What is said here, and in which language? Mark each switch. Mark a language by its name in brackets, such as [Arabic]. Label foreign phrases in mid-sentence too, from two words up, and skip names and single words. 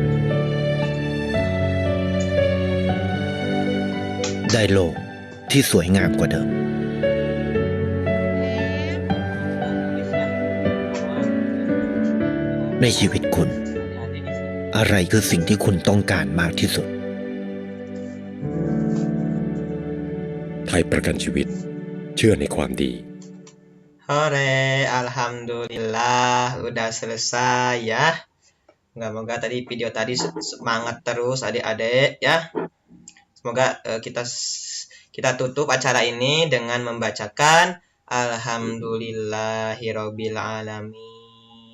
[Thai] ได้โลกที่สวยงามกว่าเดิม ในชีวิตคุณ อะไรคือสิ่งที่คุณต้องการมากที่สุด ไทยประกันชีวิตเชื่อในความดี [Indonesian] Hore, alhamdulillah udah selesai ya. Semoga tadi video tadi semangat terus adik-adik ya. Semoga kita tutup acara ini dengan membacakan [Arabic] الحمد لله رب العالمين.